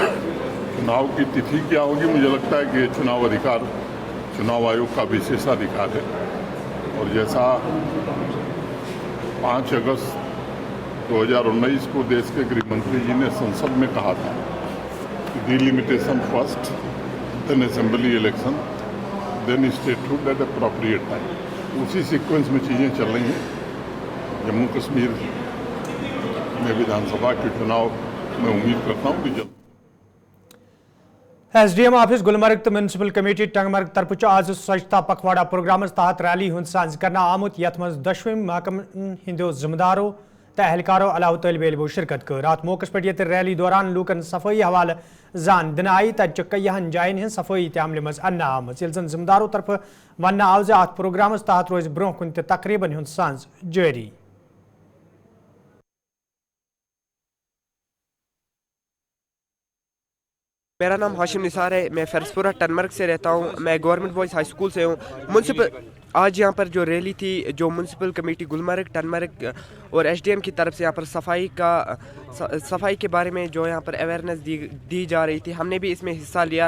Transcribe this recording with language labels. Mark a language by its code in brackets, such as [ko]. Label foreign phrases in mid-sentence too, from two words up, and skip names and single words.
[hi] चुनाव की तिथि क्या होगी, मुझे लगता है कि चुनाव अधिकार चुनाव आयोग का विशेषाधिकार है और जैसा 5 अगस्त 2019 को देश के गृह मंत्री जी ने संसद में कहा था कि [en] delimitation first, then assembly election, then statehood at appropriate time, [hi] उसी सीक्वेंस में चीज़ें चल रही हैं। जम्मू कश्मीर में विधानसभा के चुनाव मैं उम्मीद करता हूँ कि जल्द। [ks] SDM ऑफिस गुलमर्ग तो म्यूनसिपल कमेटी टंगमर्ग तरफ आज स्वच्छता पखवाड़ा प्रोग्राम तहत रैली हुंद साज करना आमुत यथ मज दशवम महकम हिंदो जिम्मेदारों तो एहलकारों अलाव तलब इल्मो शिरकत कर। रात मौकस पे ये रैली दौरान लूकन सफाई हवाले जान दिन आई तक कईहन जायन हज सफाई तमल मज अन्न आमज ये जन जिम्मेदारों तरफ वन आव ज अत प्रोग्राम तहत रोज ब्रोह कुन तकरीबन हुंद साज जारी। [hi] मेरा नाम हाशिम निसार है, मैं फरसपुरा टनमर्ग से रहता हूँ। मैं गवर्नमेंट बॉयज़ हाई स्कूल से हूँ। म्यूनसिपल आज यहाँ पर जो रैली थी, जो म्यूनसिपल कमेटी गुलमर्ग टनमर्ग और SDM की तरफ से यहाँ पर सफाई के बारे में जो यहाँ पर अवेयरनेस दी जा रही थी, हमने भी इसमें हिस्सा लिया।